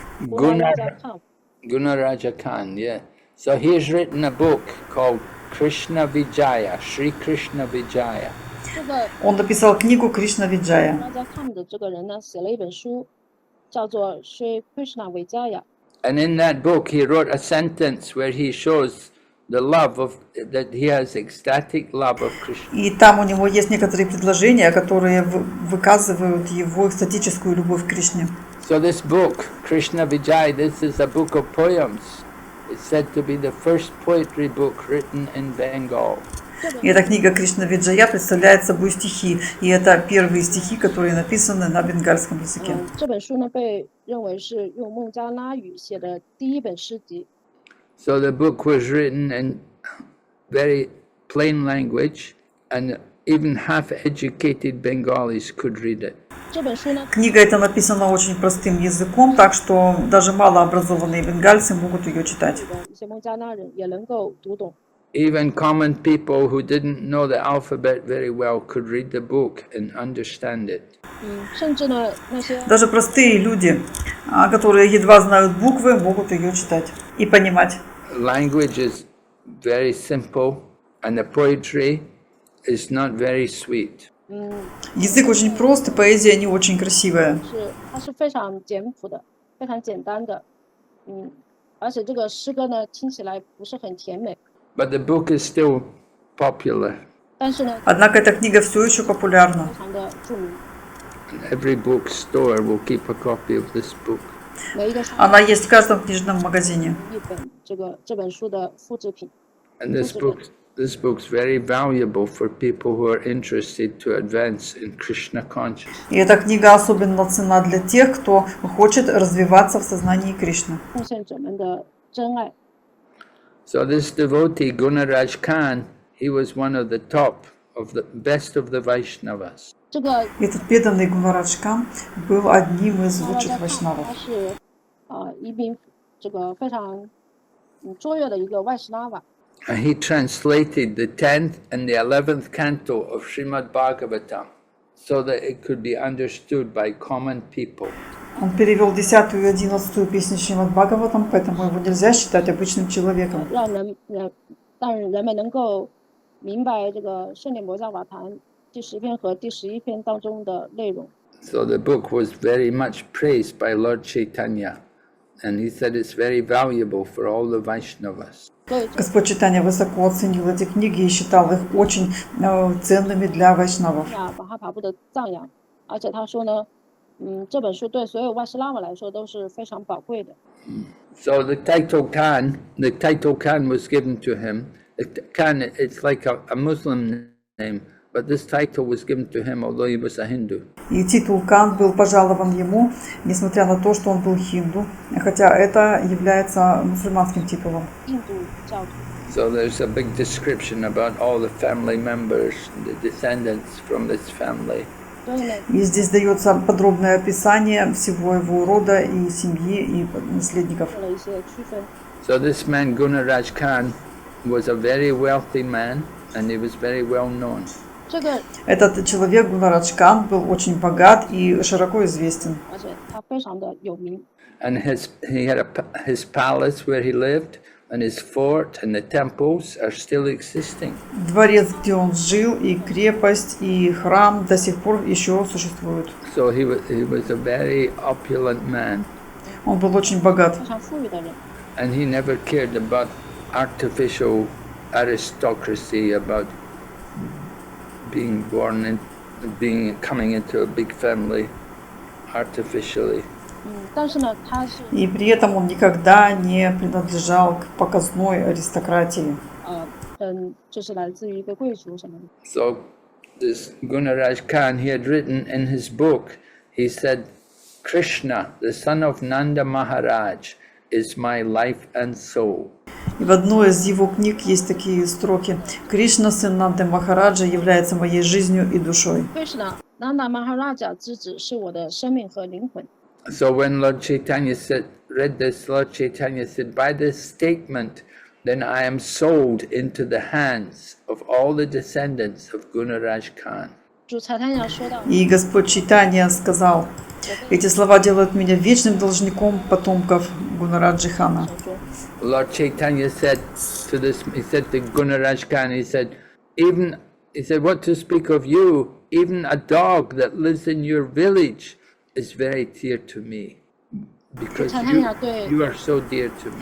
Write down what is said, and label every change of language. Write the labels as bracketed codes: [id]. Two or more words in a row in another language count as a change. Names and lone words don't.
[en] Gunaraja Khan, yeah. So he's written a book called Krishna Vijaya, Sri Krishna Vijaya. [zh] 这个 [ru] Он написал книгу Кришна Виджая. [zh] 大家看的这个人呢，写了一本书，叫做《Sri Krishna Vijaya》。 [en] And in that book, he wrote a sentence where he shows the love of, that he has ecstatic love of Krishna. [ru] И там у него есть некоторые предложения, которые выказывают его экстатическую любовь к Кришне. [en] So this book, Krishna Vijay, this is a book of poems. It's said to be the first poetry book written in Bengal. [ru] И эта книга Кришна Виджая представляет собой стихи. И это первые стихи, которые написаны на бенгальском языке. [zh] 这本书呢，被认为是用孟加拉语写的第一本诗集。 [en] So the book was written in very plain language, and even half-educated Bengalis could read it. [zh] 这本书呢， [ru] Книга эта написана очень простым языком, так что даже малообразованные бенгальцы могут ее читать. [zh] 一些孟加拉人也能够读懂。 [en] Even common people who didn't know the alphabet very well could read the book and understand it. [zh] 甚至呢，那些 [ru] Даже простые люди, которые едва знают буквы, могут ее читать и понимать. [en] Language is very simple, and the poetry is not very sweet. [ru] Язык очень прост, и поэзия не очень красивая. [zh] 它是非常简朴的，非常简单的，而且这个诗歌呢，听起来不是很甜美， [en] But the book is still popular. [zh] 但是呢， [ru] Однако эта книга все еще популярна. [zh] 非常的著名。 [en] Every bookstore will keep a copy of this book. [zh] 每一个书 [ru] Она есть в каждом книжном магазине. [zh] 一本这本书的复制品。 [en] And this book's very valuable for people who are interested to advance in Krishna consciousness. [ru] И эта книга особенно ценна для тех, кто хочет развиваться в сознании Кришны. [zh] 奉献者们的真爱。 [en] So this devotee, Gunaraj Khan, he was one of the top, of the best of the Vaishnavas. [zh] 这个 [ru] Этот преданный Гунарадж Кан был одним из лучших [zh] 他 [ru] вайшнавов. [zh] 是一名这个非常卓越的一个外士拉瓦。 [en] And he translated the 10th and the 11th canto of Srimad Bhagavatam so that it could be understood by common people. [ru] Он перевел 10-ю и 11-ю песни Шримад Бхагаватам, поэтому его нельзя считать обычным человеком. [zh] 让人们能够明白这个圣典摩伽瓦坛第10篇和第11篇当中的内容。 [en] So the book was very much praised by Lord Chaitanya, and he said it's very valuable for all the Vaishnavas. [zh] 所以 [ru] Господь Чайтанья высоко оценил эти книги и считал их очень ценными для вайшнавов. [zh] 巴哈帕布的赞扬，而且他说呢，这本书对所有外士拉瓦来说都是非常宝贵的。 [en] So the title Khan was given to him. Khan, it's like a Muslim name, but this title was given to him although he was a Hindu. [ru] И титул Кан был пожалован ему, несмотря на то, что он был хинду, хотя это является мусульманским титулом. [zh] 印度教徒。 [en] So there's a big description about all the family members, the descendants from this family. [zh] 所以呢， [ru] И здесь дается подробное описание всего его рода и семьи, и наследников. [zh] 做了一些区分。 [en] So this man Gunaraj Khan, was a very wealthy man and he was very well known. [zh] 这个 [ru] Этот человек, Гунарадж Кхан, был очень богат и широко известен. [zh] 而且他非常的有名。 [en] And he had his palace where he lived, and his fort and the temples are still existing. [ru] Дворец, где он жил, и крепость, и храм до сих пор еще существуют. [en] So he was a very opulent man. [ru] Он был очень богат. [zh] 非常富裕的人， [en] And he never cared about artificial aristocracy, about being born and coming into a big family artificially. [zh] 但是呢，他是 [ru] И при этом он никогда не принадлежал к показной аристократии. [zh] 就是来自于一个贵族什么的。 [en] So this Gunaraj Khan, he had written in his book, he said, Krishna, the son of Nanda Maharaj, is my life and soul. [ru] И в одной из его книг есть такие строки: «Кришна, сын Нанды Махараджа, является моей жизнью и душой». [zh] Krishna Nanda Maharaja 之子是我的生命和灵魂。 [en] So when Lord Chaitanya read this, Lord Chaitanya said, by this statement, then I am sold into the hands of all the descendants of Gunaraj Khan. [zh] 主财坛要说到， [ru] И Господь Чайтанья сказал: «Эти слова делают меня вечным должником потомков Гунараджи Хана». [en] Lord Chaitanya said to this, he said to Gunaraj Khan, he said, what to speak of you, even a dog that lives in your village is very dear to me, because you are so dear to me.